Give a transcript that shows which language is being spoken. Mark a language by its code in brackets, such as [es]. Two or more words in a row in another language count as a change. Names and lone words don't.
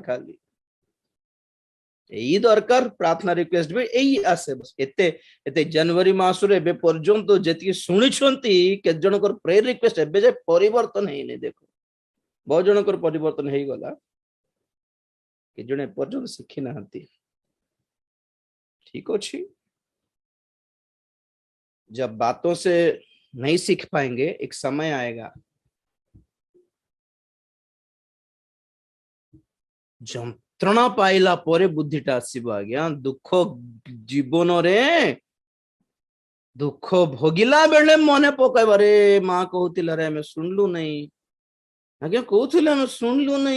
[or] ଖାଲି ଏଇ ଦରକାର। ପ୍ରାର୍ଥନା ରିକ୍ୱେଷ୍ଟ ବି ଏଇ ଆସେ। ଏତେ ଏତେ ଜାନୁଆରୀ ମାସରେ ଏବେ ପର୍ଯ୍ୟନ୍ତ ଯେତିକି ଶୁଣିଛନ୍ତି, କେତେ ଜଣଙ୍କର [en] prayer request [or] ଏବେ ଯେ ପରିବର୍ତ୍ତନ ହେଇନି। ଦେଖ, ବହୁତ ଜଣଙ୍କର ପରିବର୍ତ୍ତନ ହେଇଗଲା, କେତେ ଜଣ ଏପର୍ଯ୍ୟନ୍ତ ଶିଖି ନାହାନ୍ତି। [hi] ठीक अच्छी, जब बातों से नहीं सीख पाएंगे, एक समय आएगा [or] ଯନ୍ତ୍ରଣା ପାଇଲା ପରେ ବୁଦ୍ଧିଟା ଆସିବ। ଆଜ୍ଞା, ଦୁଃଖ ଜୀବନରେ ଦୁଃଖ ଭୋଗିଲା ବେଳେ ମନେ ପକାଇବ, ରେ ମା କହୁଥିଲା ରେ ଆମେ ଶୁଣିଲୁ ନାହିଁ, ଆଜ୍ଞା କହୁଥିଲେ ଆମେ ଶୁଣିଲୁ ନାହିଁ।